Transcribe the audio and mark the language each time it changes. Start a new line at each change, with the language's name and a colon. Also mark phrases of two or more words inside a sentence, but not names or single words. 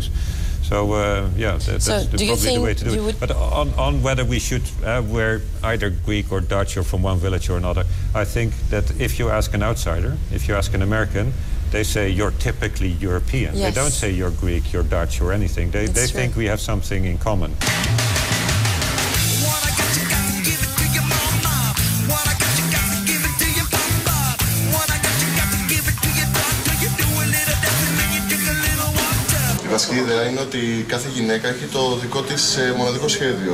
English: So that's probably the way to do it. But on whether we should wear either Greek or Dutch or from one village or another, I think that if you ask an outsider, if you ask an American, they say you're typically European. They don't say you're Greek, you're Dutch or anything. They think we have something in common.
Greek: Η βασική ιδέα είναι ότι κάθε γυναίκα έχει το δικό της μοναδικό σχέδιο.